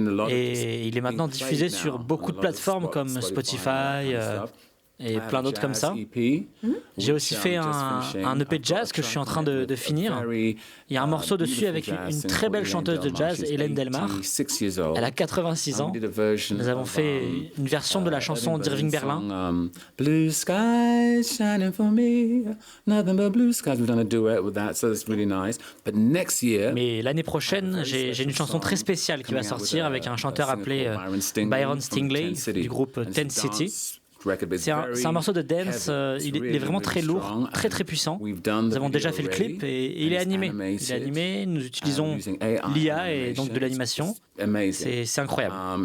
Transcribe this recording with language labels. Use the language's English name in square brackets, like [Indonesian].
[French] Et il est maintenant diffusé sur beaucoup de plateformes comme Spotify et plein d'autres comme ça. J'ai aussi fait un EP de jazz que je suis en train de finir. Il y a un morceau dessus avec une très belle chanteuse de jazz, Hélène Delmar. Elle a 86 ans. Nous avons fait une version de la chanson d'Irving Berlin. [English] Blue skies shining for me, nothing but blue skies. We've done a duet with that, so it's really nice. But next year, [French] mais l'année prochaine, j'ai une chanson très spéciale qui va sortir avec un chanteur appelé Byron Stingley du groupe Ten City. C'est un morceau de dance, il est vraiment très lourd, très très puissant. Nous avons déjà fait le clip et il est animé. Il est animé, nous utilisons l'IA et donc de l'animation. C'est incroyable.